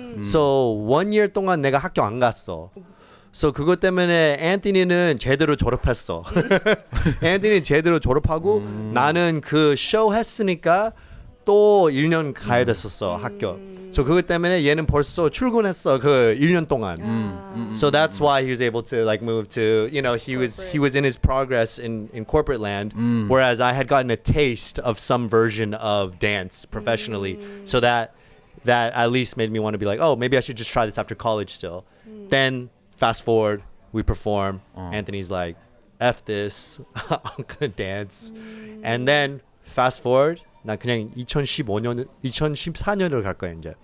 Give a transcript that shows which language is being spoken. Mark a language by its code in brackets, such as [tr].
[en] So 1 year [ko] 동안 내가 학교 안 갔어. So 그것 때문에 앤토니는 제대로 졸업했어. 앤토니는 제대로 졸업하고 나는 그 쇼 했으니까 또 1년 가야 됐었어 학교. So 그것 때문에 얘는 벌써 출근했어 그 1년 동안. [en] So that's why he was able to like move to, you know, he was in his progress in corporate land, whereas I had gotten a taste of some version of dance professionally. So that at least made me want to be like, oh, maybe I should just try this after college still. Then fast forward, we perform. Anthony's like, F this, I'm gonna dance. And then fast forward, [ko] 난 그냥 2014년을 갈 거야 이제.